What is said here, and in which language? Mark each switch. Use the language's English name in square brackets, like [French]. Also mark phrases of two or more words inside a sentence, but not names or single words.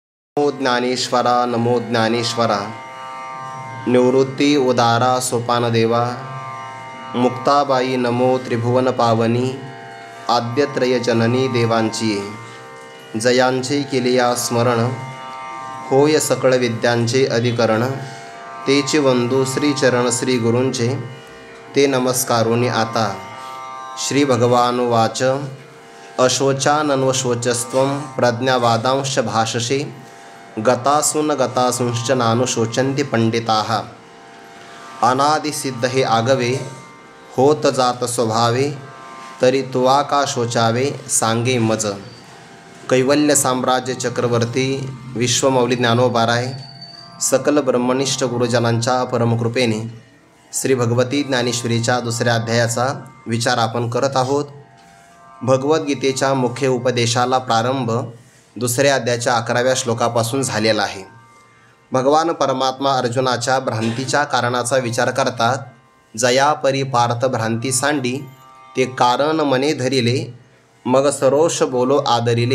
[Marathi] नमो ज्ञानेश्वरा नमो ज्ञानेश्वरा। निवृत्ती उदारा सोपानदेवा। मुक्ताबाई नमो त्रिभुवन पावनी। आद्यत्रय जननी देवांची जयांचे केलिया स्मरण। होय सकळ विद्यांचे अधिकरण। तेचे वंदू श्रीचरण श्री गुरूंचे। ते नमस्कारोनी आता। [Sanskrit] श्री भगवानुवाच अशोचानन्वशोचस्त्वं प्रज्ञावादांश भाषसे। गतासून गतासूंश्च नानुशोचन्ति पंडिताः। [Marathi] अनादिसिद्ध हे आगवे होत जात स्वभावे। तरी तुवा का शोचावे सांगे मज। कैवल्य साम्राज्य चक्रवर्ती विश्वमौली ज्ञानोबाराय सकल ब्रह्मनिष्ठ गुरुजनांच्या परमकृपेने श्री भगवती ज्ञानेश्वरीच्या दुसऱ्या अध्यायाचा विचार आपण करत आहोत। भगवद्गीतेच्या मुख्य उपदेशाला प्रारंभ दुसऱ्या अध्यायाच्या 11व्या श्लोकापासून झालेला आहे। भगवान परमात्मा अर्जुनाच्या भ्रांतीच्या कारणाचा विचार करतात। जया परी पार्थ भ्रांती सांडी। ते कारण मने धरिले मग सरोष बोलो आदरिले।